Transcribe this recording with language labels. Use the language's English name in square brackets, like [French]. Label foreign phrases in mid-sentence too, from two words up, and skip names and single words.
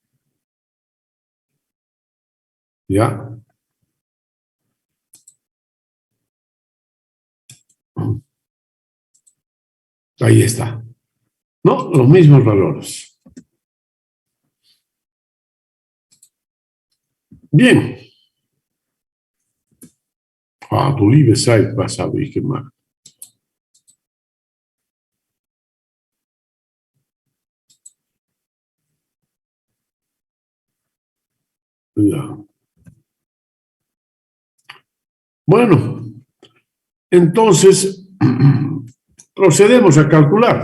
[Spanish] ¿Ya? Ahí está. No, los mismos valores. Bien. [German] Ah, du liebe Zeit, was habe ich gemacht? [Spanish] Ya. Bueno, entonces procedemos a calcular.